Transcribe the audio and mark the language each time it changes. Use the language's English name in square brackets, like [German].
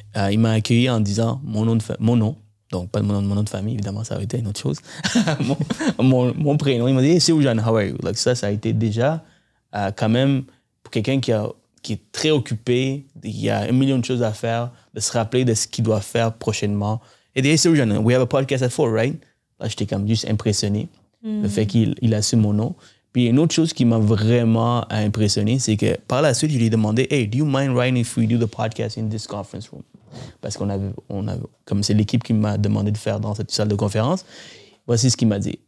[French] Il m'a accueilli en disant mon nom, donc pas mon nom de famille, évidemment, ça aurait été une autre chose. mon prénom. Il m'a dit, [English] hey, Seoujan, how are you? [French] Like, ça a été déjà quand même, pour quelqu'un qui est très occupé, il y a 1 million de choses à faire, de se rappeler de ce qu'il doit faire prochainement. Et dit, [English] hey, Seoujan, we have a podcast at 4, right? [French] Là, j'étais comme juste impressionné, le fait qu'il assume mon nom. Puis une autre chose qui m'a vraiment impressionné, c'est que par la suite, je lui ai demandé, [English] hey, do you mind Ryan if we do the podcast in this conference room? [French] Parce qu'on avait, comme c'est l'équipe qui m'a demandé de faire dans cette salle de conférence, voici ce qu'il m'a dit.